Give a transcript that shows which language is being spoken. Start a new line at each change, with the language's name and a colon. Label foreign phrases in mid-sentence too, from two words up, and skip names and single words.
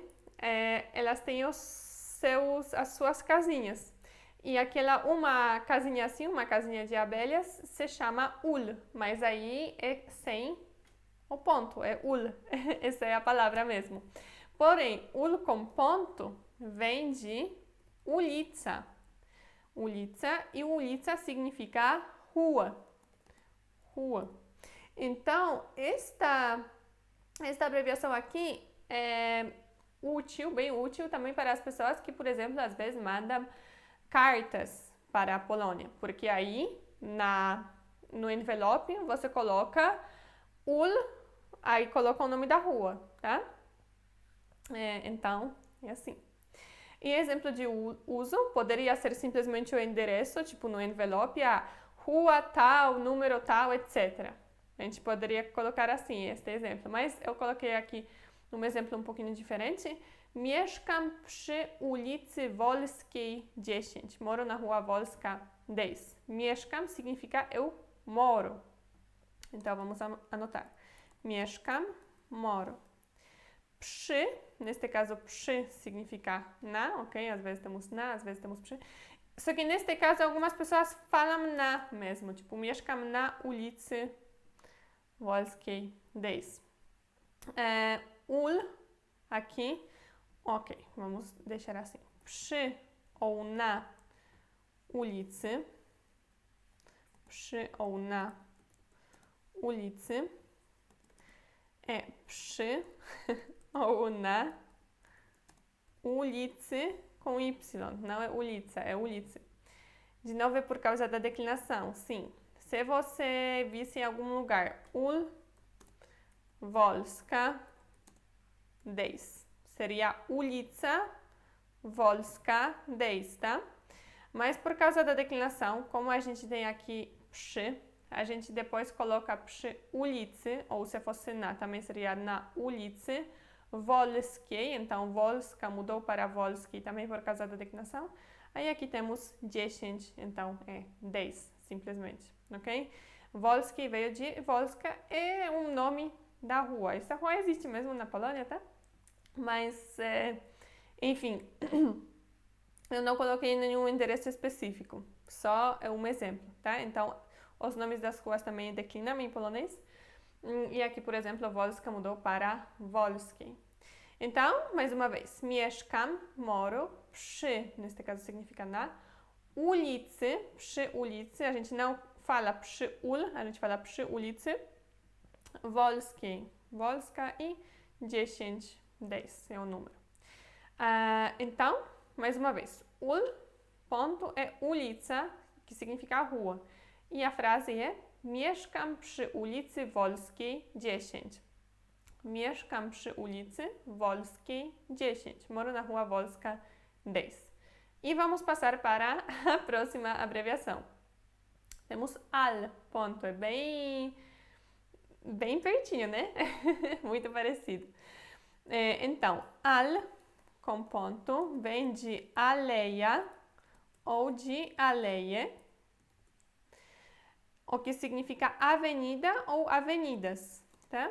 Portuguese: Elas têm as suas casinhas. E uma casinha assim, uma casinha de abelhas, se chama ul, mas aí é sem o ponto, é ul. Essa é a palavra mesmo. Porém, ul com ponto vem de ulica. Ulica, e ulica significa rua. Rua. Então, esta abreviação aqui é útil, bem útil também para as pessoas que, por exemplo, às vezes mandam cartas para a Polônia, porque aí no envelope você coloca ul, aí coloca o nome da rua, tá? Então, é assim. E exemplo de uso poderia ser simplesmente o endereço, tipo no envelope, rua tal, número tal, etc. A gente poderia colocar assim, este exemplo, mas eu coloquei aqui um exemplo um pouquinho diferente.
Polish: Mieszkam przy ulicy Wolskiej 10.
Portuguese: Moro na rua Wolska 10. Mieszkam significa eu moro. Então vamos anotar. Mieszkam, moro.
Polish: Przy,
Portuguese: neste caso przy significa na, ok? Às vezes temos na, às vezes temos przy. Só que neste caso algumas pessoas falam na mesmo, tipo
Polish: mieszkam na ulicy Wolskiej
Portuguese: 10.
Polish: Ul,
Portuguese: aqui, ok, vamos deixar assim.
Polish: Przy ou na ulicy. Przy ou na ulicy. Przy ou na ulicy com Y.
Portuguese: Não é ulica, é ulicy. De novo é por causa da declinação, sim. Se você visse em algum lugar ul Wolska 10. Seria ulica Wolska 10, tá? Mas por causa da declinação, como a gente tem aqui przy, a gente depois coloca
Polish: przy ulicy,
Portuguese: ou se fosse na, também seria
Polish: na ulicy Wolskiej,
Portuguese: então Wolska mudou para Wolskiej também por causa da declinação. Aí aqui temos 10, então é 10, simplesmente, ok? Wolskiej veio de Wolska, é um nome da rua. Essa rua existe mesmo na Polônia, tá? Mas, enfim, eu não coloquei nenhum endereço específico, só é um exemplo, tá? Então, os nomes das ruas também declinam em polonês. E aqui, por exemplo, Wolska mudou para Wolskiej. Então, mais uma vez, mieszkam, moro, przy, nesse caso significa na, ulicy,
Polish: przy ulicy,
Portuguese: a gente não fala
Polish: przy ul,
Portuguese: a gente fala
Polish: przy ulicy,
Portuguese: Wolskiej, Wolska e 10, 10 é o número. Então, mais uma vez, ul, ponto, é ulica, que significa rua. E a frase é
Polish: mieszkam przy ulicy Wolskiej
Portuguese: 10.
Polish: Mieszkam przy ulicy Wolskiej 10.
Portuguese: Moro na rua Wolska 10. E vamos passar para a próxima abreviação. Temos al, ponto, é bem pertinho, né? Muito parecido. Então, al, com ponto, vem de aleia ou de aleie, o que significa avenida ou avenidas, tá?